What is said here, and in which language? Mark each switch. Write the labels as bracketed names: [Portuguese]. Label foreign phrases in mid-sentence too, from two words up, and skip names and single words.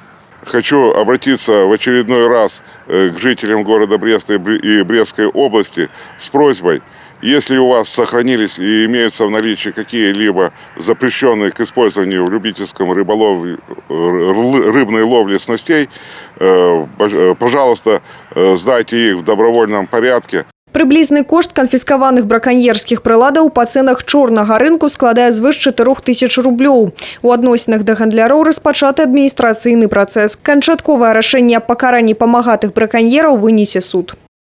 [Russian] Хочу обратиться в очередной раз к жителям города Бреста и Брестской области с просьбой: если у вас сохранились и имеются в наличии какие-либо запрещенные к использованию в любительском рыболовле, рыбной ловле снастей, пожалуйста, сдайте их в добровольном порядке. [Belarusian] Прыблізны кошт канфіскаваных браканьерскіх прыладаў па цэнах чорнага рынку складае звыш 4000 рублёў. У адносінах да гандляроў распачаты адміністрацыйны працэс. Канчатковае рашэнне аб пакаранні памагатых браканьераў вынесе суд.